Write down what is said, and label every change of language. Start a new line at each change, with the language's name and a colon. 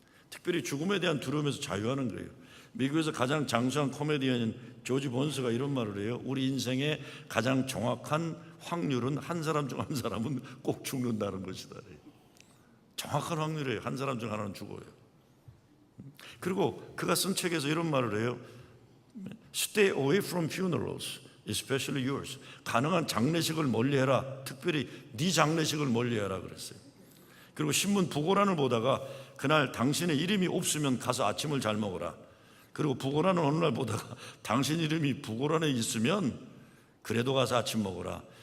Korean: 특별히 죽음에 대한 두려움에서 자유하는 거예요. 미국에서 가장 장수한 코미디언인 조지 본스가 이런 말을 해요. 우리 인생의 가장 정확한 확률은 한 사람 중 한 사람은 꼭 죽는다는 것이다. 정확한 확률이에요. 한 사람 중 하나는 죽어요. 그리고 그가 쓴 책에서 이런 말을 해요.
English: Stay away from funerals, especially yours.
Korean: 가능한 장례식을 멀리해라. 특별히 네 장례식을 멀리해라 그랬어요. 그리고 신문 부고란을 보다가 그날 당신의 이름이 없으면 가서 아침을 잘 먹어라. 그리고 부고란을 어느 날 보다가 당신 이름이 부고란에 있으면 그래도 가서 아침 먹어라.